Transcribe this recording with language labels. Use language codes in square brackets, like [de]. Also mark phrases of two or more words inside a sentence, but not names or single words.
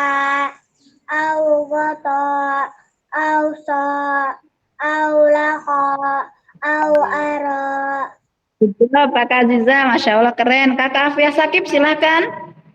[en] Augoto. Auso. Aulako. Au aro. Good job [id] Kakak Aziza, [ar] Masya Allah [id] keren. Kakak Afia Sakib silakan.